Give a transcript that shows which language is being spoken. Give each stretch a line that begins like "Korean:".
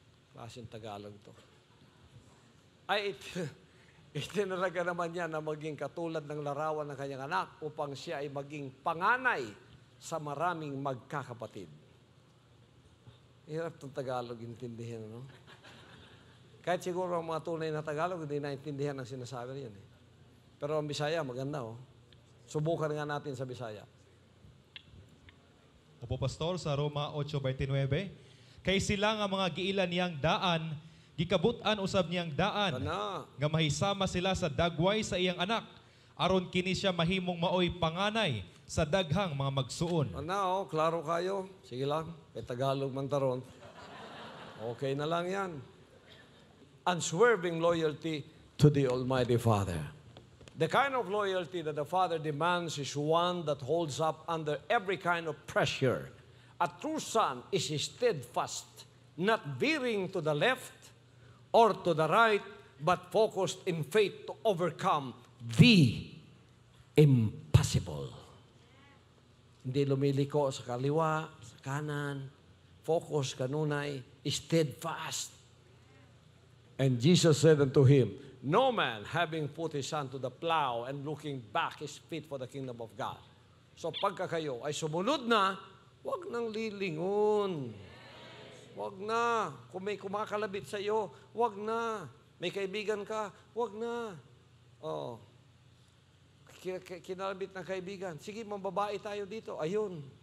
Filipino: Klaseng Tagalog to. Ay itinalaga naman niya na maging katulad ng larawan ng Kanyang anak upang siya ay maging panganay sa maraming magkakapatid. Hirap itong Tagalog intindihin, no? Kahit siguro ang mga tunay na Tagalog, hindi naintindihan ang sinasabi niyan. Eh. Pero ang Bisaya, maganda, oh. Subukan nga natin sa Bisaya.
Cebuano: Opo, Pastor, sa Roma 8:29, kay sila nga mga giilan niyang daan, gikabutan usab niyang daan, nga mahisama sila sa dagway sa iyang anak, aron kini siya mahimong maoy panganay sa daghang mga magsuon. Oh, klaro kayo. Sige lang, kay Tagalog man taron.
Filipino: Okay na lang yan.
English: Unswerving loyalty to the Almighty Father. The kind of loyalty that the Father demands is one that holds up under every kind of pressure. A true son is steadfast, not veering to the left or to the right, but focused in faith to overcome the impossible.
Filipino: Hindi lumiliko sa kaliwa, sa kanan. Focus kanunay, steadfast.
English: And Jesus said unto him, no man, having put his son to the plow and looking back, is fit for the kingdom of God.
Filipino: So pagka kayo ay sumunod na, huwag nang lilingon. Huwag na. Kung may kumakalabit sa iyo, huwag na. May kaibigan ka, huwag na. Oh. Kinalabit ng kaibigan. Sige, mambabae tayo dito. Ayun.